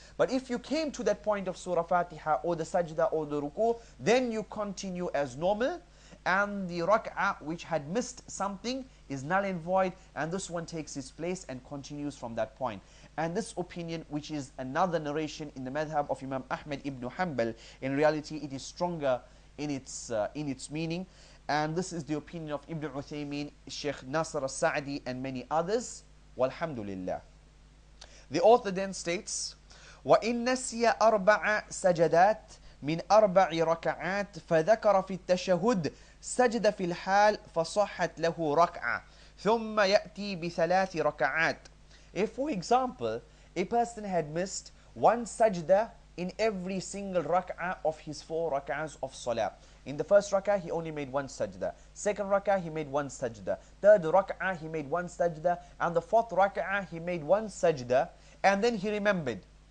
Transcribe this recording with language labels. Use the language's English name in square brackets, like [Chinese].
[English] But if you came to that point of Surah Fatiha or the sajda or the ruku, then you continue as normal, and the rak'ah which had missed something is null and void, and this one takes its place and continues from that point. And this opinion, which is another narration in the madhab of Imam Ahmad ibn Hanbal, in reality it is stronger in its meaning, and this is the opinion of Ibn Uthaymeen, Sheikh Nasr al-Sa'di, and many others. Walhamdulillah. The author then states, [Arabic] وَإِن نَسِيَ أَرْبَعَ سَجَدَاتٍ من أربع ركعات فذكر في التشهد سجد في الحال فصحت له ركعة ثم يأتي بثلاث ركعات. [English] If for example a person had missed one sajda in every single rak'ah of his 4 rak'ahs of salah. In the first rak'ah he only made one sajda, second rak'ah he made one sajda, third rak'ah he made one sajda, and the fourth rak'ah he made one sajda, and then he remembered.